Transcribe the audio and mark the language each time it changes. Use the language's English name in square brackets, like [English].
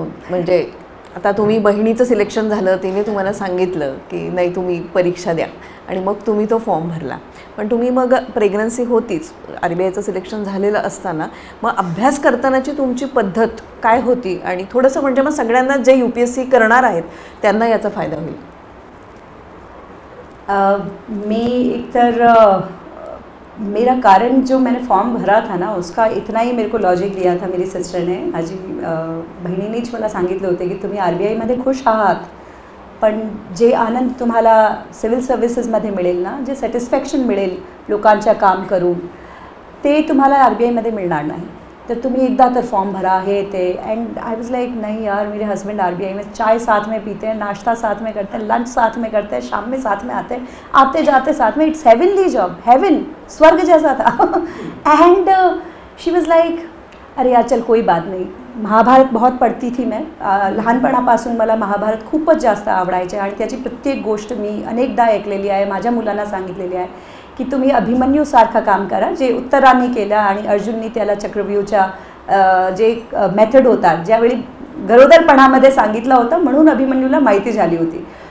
[Marathi] म्हणजे आता तुम्ही बहिणीचं सिलेक्शन झालं, तिने तुम्हाला सांगितलं की नाही तुम्ही परीक्षा द्या आणि मग तुम्ही तो फॉर्म भरला. पण तुम्ही मग प्रेग्नन्सी होतीच, RBIचं सिलेक्शन झालेलं असताना मग अभ्यास करतानाची तुमची पद्धत काय होती? आणि थोडंसं म्हणजे मग सगळ्यांना जे UPSC करणार आहेत त्यांना याचा फायदा होईल. [Hindi] मैं एक तर मेरा कारण जो मैंने फॉर्म भरा था ना उसका इतना ही मेरे को लॉजिक दिया था मेरी सिस्टर ने. [Marathi] माझी बहिणीनेच मला सांगितलं होते की तुम्ही RBIमध्ये खुश आहात, पण जे आनंद तुम्हाला सिव्हिल सर्व्हिसेसमध्ये मिळेल ना, जे सॅटिस्फॅक्शन मिळेल लोकांच्या काम करून, ते तुम्हाला RBIमध्ये मिळणार नाही. तर तुम्ही एकदा तर फॉर्म भरा हे ते. [English] and I was like [Hindi] नहीं यार, मेरे हस्बैंड RBI में चाय साथ में पीते हैं, नाश्ता साथ में करते हैं, लंच साथ में करते हैं, शाम में साथ में आते हैं, आते जाते साथ में. [English] it's heavenly job, heaven, [Hindi] स्वर्ग जैसा था. [English] and she was like [Hindi] अरे यार चल कोई बात नहीं. महाभारत बहुत पढ़ती थी मैं. [Marathi] लहानपणापासून मला महाभारत खूपच जास्त आवडायचे आणि त्याची प्रत्येक गोष्ट मी अनेकदा ऐकलेली आहे, माझ्या मुलांना सांगितलेली आहे की तुम्ही अभिमन्यूसारखं काम करा, जे उत्तरांनी केलं आणि अर्जुननी त्याला चक्रव्यूहच्या जे मेथड होता ज्यावेळी गरोदरपणामध्ये सांगितलं होतं म्हणून अभिमन्यूला माहिती झाली होती.